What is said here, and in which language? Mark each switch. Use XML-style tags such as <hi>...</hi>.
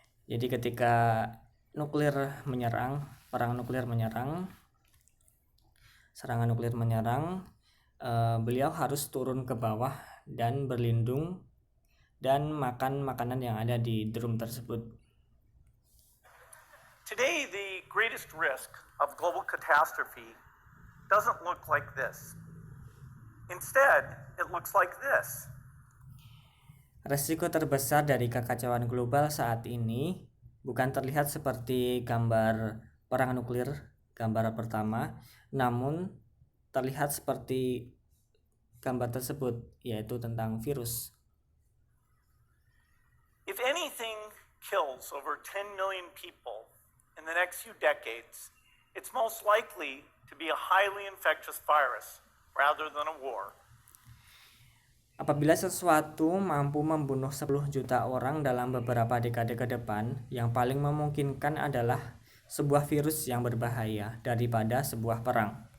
<id>Jadi ketika perang nuklir menyerang, serangan nuklir menyerang, beliau harus turun ke bawah dan berlindung dan makan makanan yang ada di drum tersebut.</id> <en>Today, the greatest risk of global catastrophe doesn't look like this. Instead, it looks like this.</en> <id>Resiko terbesar dari kekacauan global saat ini bukan terlihat seperti gambar perang nuklir, gambar pertama, namun terlihat seperti gambar tersebut, yaitu tentang virus.</id> <en>If anything kills over 10 million people in the next few decades, it's most likely to be a highly infectious virus rather than a war.</en> <id>Apabila sesuatu mampu membunuh 10 juta orang dalam beberapa dekade ke depan, yang paling memungkinkan adalah sebuah virus yang berbahaya daripada sebuah perang.</id>